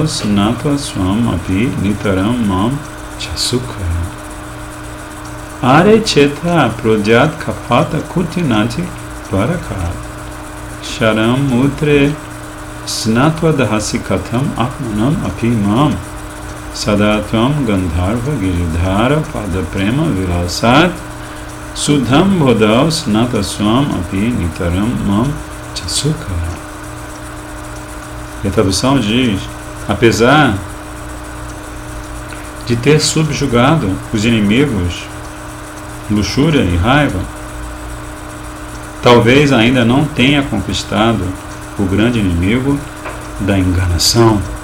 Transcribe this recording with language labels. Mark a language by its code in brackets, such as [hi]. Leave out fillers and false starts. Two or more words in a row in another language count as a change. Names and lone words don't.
[sa] Snatva Swam Api Nitaram Mam Chasukha Are Cheta Projat Kapata Kutinati Bharakara Sharam Utre Snatva Dahasi Katam Atmanam Apimam Sadatam Gandharva Giridhara Pada Prema Vilasat Sudham Bodhau Snataswam Api Nitaram Mam Chasukha. [pt] E a tradução diz: apesar de ter subjugado os inimigos, luxúria e raiva, talvez ainda não tenha conquistado o grande inimigo da enganação.